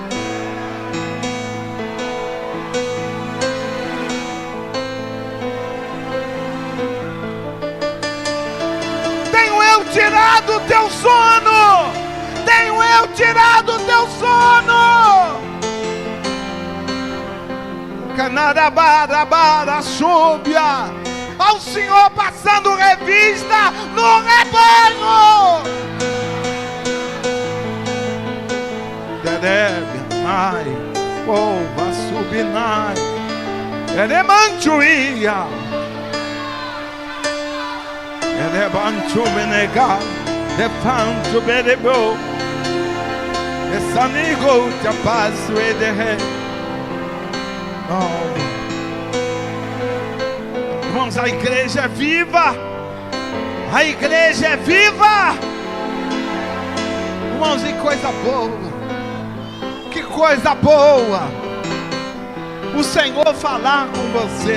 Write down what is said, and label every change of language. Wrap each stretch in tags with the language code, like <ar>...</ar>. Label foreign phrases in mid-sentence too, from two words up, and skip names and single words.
<pt>Tenho eu tirado o teu sono? Tenho eu tirado o teu sono? Canarabarabara súbia. Ao Senhor passando revista no rebanho. Derebenai, pova subinai, eremanchuia, erebanchubenega, defancho berebo, esanigo te passo e derre. Irmãos, a igreja é viva. A igreja é viva. Irmãos, que coisa boa. Que coisa boa o Senhor falar com você.</pt>